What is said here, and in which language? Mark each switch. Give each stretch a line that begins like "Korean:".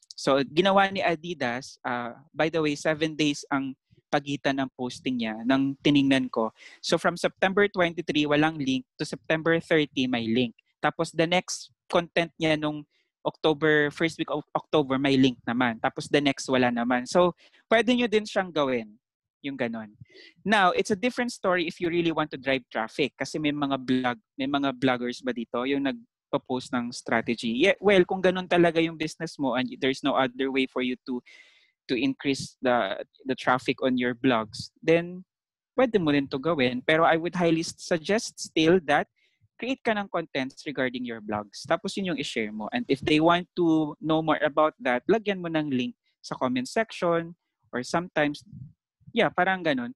Filipino: So, ginawa ni Adidas,
English: by the way,
Filipino: 7 days ang pagitan ng posting niya, ng tiningnan ko.
English: So, from September 23,
Filipino: walang link,
English: to September 30,
Filipino: may link.
English: Tapos, the next content
Filipino: niya nung
English: first week of October,
Filipino: may link naman. Tapos,
English: the next,
Filipino: wala naman. So, pwede nyo din siyang gawin, yung ganon.
English: Now, it's a different story if you really want to drive traffic.
Filipino: Kasi may mga bloggers ba dito, yung post ng strategy.
English: Yeah, well,
Filipino: kung ganun talaga yung business mo
English: and there's no other way for you to increase the traffic on your blogs, then
Filipino: pwede mo rin to gawin.
English: Pero I would highly suggest still that create ka ng contents regarding your blogs.
Filipino: Tapos yun yung i-share mo.
English: And if they want to know more about that,
Filipino: lagyan mo ng link sa
English: comment section or sometimes, yeah,
Filipino: parang ganun.